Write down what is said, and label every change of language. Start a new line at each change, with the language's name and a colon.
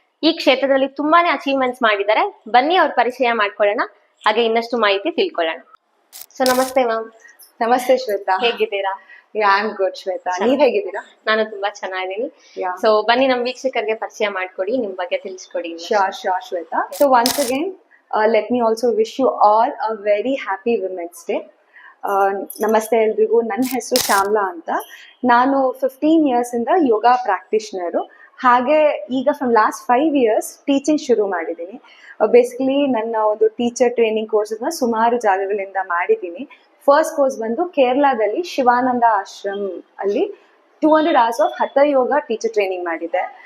Kannada: ಈ ಕ್ಷೇತ್ರದಲ್ಲಿ ತುಂಬಾನೇ ಅಚೀವ್ಮೆಂಟ್ಸ್ ಮಾಡಿದ್ದಾರೆ. ಬನ್ನಿ ಅವ್ರ ಪರಿಚಯ ಮಾಡ್ಕೊಳ್ಳೋಣ, ಹಾಗೆ ಇನ್ನಷ್ಟು ಮಾಹಿತಿ ತಿಳ್ಕೊಳ್ಳೋಣ. ಸೊ ನಮಸ್ತೆ ಮ್ಯಾಮ್. ನಮಸ್ತೆ ಶ್ವೇತಾ, ಹೇಗಿದ್ದೀರಾ? ಐ ಗುಡ್ ಶ್ವೇತಾ, ನೀವ್ ಹೇಗಿದ್ದೀರಾ? ನಾನು ತುಂಬಾ ಚೆನ್ನಾಗಿದ್ದೀನಿ.
English: Yeah.
Kannada: ಸೊ ಬನ್ನಿ ನಮ್ ವೀಕ್ಷಕರಿಗೆ ಪರಿಚಯ ಮಾಡ್ಕೊಡಿ, ನಿಮ್ ಬಗ್ಗೆ ತಿಳಿಸ್ಕೊಡಿ.
English: Sure, Shweta. So once again, let me also wish you all a very happy Women's Day.
Kannada: ನಮಸ್ತೆ ಎಲ್ರಿಗೂ. ನನ್ನ ಹೆಸರು ಶ್ಯಾಮ್ಲಾ ಅಂತ. ನಾನು 15 years ಇಂದ ಯೋಗ ಪ್ರಾಕ್ಟೀಷನರು. ಹಾಗೆ ಈಗ ಫ್ರಮ್ ಲಾಸ್ಟ್ 5 years ಟೀಚಿಂಗ್ ಶುರು ಮಾಡಿದ್ದೀನಿ. ಬೇಸಿಕಲಿ ನನ್ನ ಒಂದು ಟೀಚರ್ ಟ್ರೈನಿಂಗ್ ಕೋರ್ಸಸ್ನ ಸುಮಾರು ಜಾಗಗಳಿಂದ ಮಾಡಿದ್ದೀನಿ. ಫಸ್ಟ್ ಕೋರ್ಸ್ ಬಂದು ಕೇರಳದಲ್ಲಿ ಶಿವಾನಂದ ಆಶ್ರಮ್ ಅಲ್ಲಿ 200 hours ಆಫ್ ಹಠ ಯೋಗ ಟೀಚರ್ ಟ್ರೈನಿಂಗ್ ಮಾಡಿದೆ.